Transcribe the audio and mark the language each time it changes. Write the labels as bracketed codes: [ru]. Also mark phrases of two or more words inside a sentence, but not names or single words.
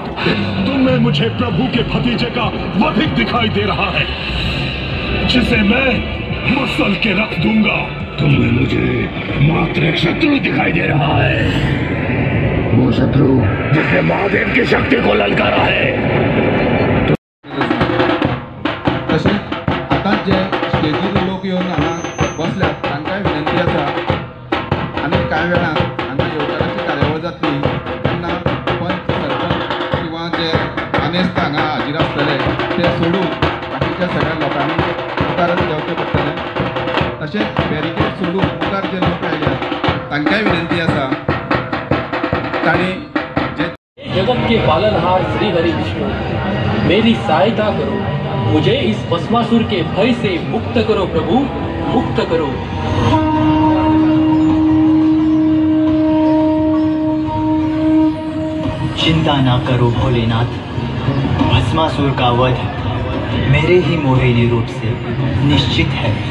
[hi] तुम्हें मुझे प्रभु के भतीजे का वधिक दिखाई दे रहा है, जिसे मैं मुसल के रख दूंगा। तुम्हें मुझे मात्र एक शत्रु दिखाई दे रहा है, वो शत्रु जिसने महादेव की शक्ति को ललकारा है। [kok] आता जे स्टेजीर लोक येवन हांगा बसल्यात तांकांय विनंती आसा आनी कांय वेळान जातली तेन्ना पंच सरपंच किंवा जे आनेस्त हांगा हाजीर आसतले ते सोडून बाकीच्या सगळ्या लोकांनी मुखार देंवचें पडटलें। तशेंच बॅरिकेड सोडून मुखार जे लोक आयल्यात तांकांय विनंती आसा तांणी जे [hi] जगत के पालनहार श्री हरि विष्णु, मेरी सहायता करो, मुझे इस भस्मासुर के भय से मुक्त करो प्रभु, मुक्त करो। चिंता ना करो भोलेनाथ, भस्मासुर का वध मेरे ही मोहिनी रूप से निश्चित है।